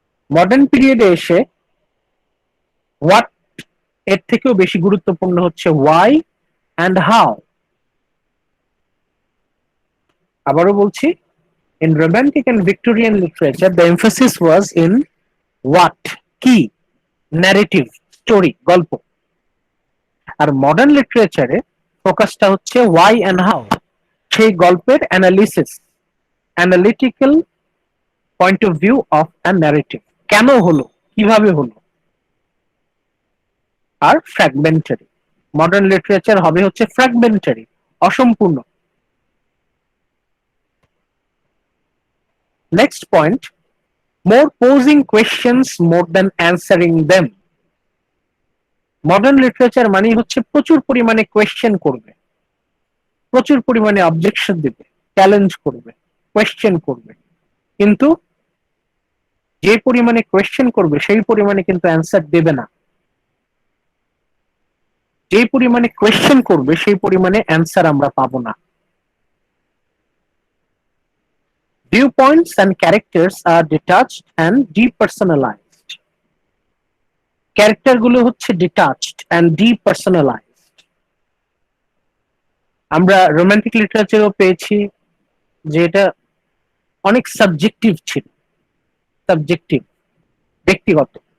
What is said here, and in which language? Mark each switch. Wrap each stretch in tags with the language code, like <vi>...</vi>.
<bn>Modern পিরিয়ডে এসে what এর থেকেও বেশি গুরুত্বপূর্ণ হচ্ছে</bn> <en>Why and how.</en> <bn>আবারও বলছি,</bn> <en>in romantic and Victorian literature the emphasis was in what, কি, narrative, story, গল্প।</en> <bn>আর মডার্ন লিটারেচারে ফোকাসটা হচ্ছে</bn> <en>why and how,</en> <bn>সেই গল্পের analysis,</bn> <en>analytical point of view of a narrative,</en> <bn>কেন হলো, কিভাবে হলো। আর ফ্র্যাগমেন্টারি, মডার্ন লিটারেচার হবে হচ্ছে ফ্র্যাগমেন্টারি, অসম্পূর্ণ।</bn> <en>Next point, more posing questions more than answering them.</en> <bn>Modern literature মানে হচ্ছে প্রচুর পরিমাণে কোয়েশ্চেন করবে, প্রচুর পরিমাণে অবজেকশন দিবে, চ্যালেঞ্জ করবে, কোয়েশ্চেন করবে, কিন্তু যে পরিমাণে কোয়েশ্চেন করবে সেই পরিমাণে কিন্তু অ্যান্সার দেবে না। যে পরিমাণে কোয়েশ্চেন করবে সেই পরিমাণে অ্যান্সার আমরা পাবো না।</bn> <en>Viewpoints and characters are detached and depersonalized. Character</en> <bn>গুলো হচ্ছে</bn> <en>Detached and depersonalized.</en> <bn>আমরা রোমান্টিক লিটারেচারও পেয়েছি যে এটা অনেক সাবজেক্টিভ ছিল, সাবজেক্টিভ, ব্যক্তিগত।</bn>